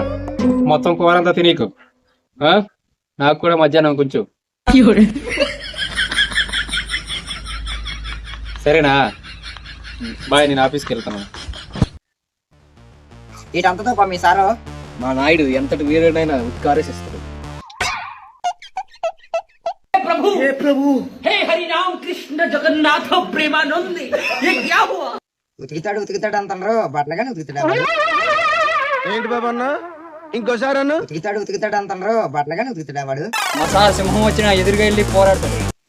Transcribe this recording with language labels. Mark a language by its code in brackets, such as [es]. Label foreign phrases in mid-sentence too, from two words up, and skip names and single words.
[te] మొత్తం కూర అంతా తినీకు. నాకు కూడా మధ్యాహ్నం కొంచెం. సరేనా? బాయ్, నేను ఆఫీస్కి వెళ్తాను. ఇటంతతో మీ సారు మా నాయుడు ఎంతటి వీరుడైనా ఉత్కారేసిస్తాడు. [hi] हे प्रभु हे हरि राम कृष्ण जगन्नाथ प्रेमानंद ये क्या हुआ? [te] ఉతికితాడు అంటారు, బట్టలుగానే ఉతికితాడు. ఏంటి బాబు అన్న, ఇంకోసారి అన్న. ఉతికితాడు అంటారు, బట్టలుగానే ఉతికితాడు వాడు. మా సార్ సింహం వచ్చిన ఎదురుగా వెళ్ళి పోరాడతాడు.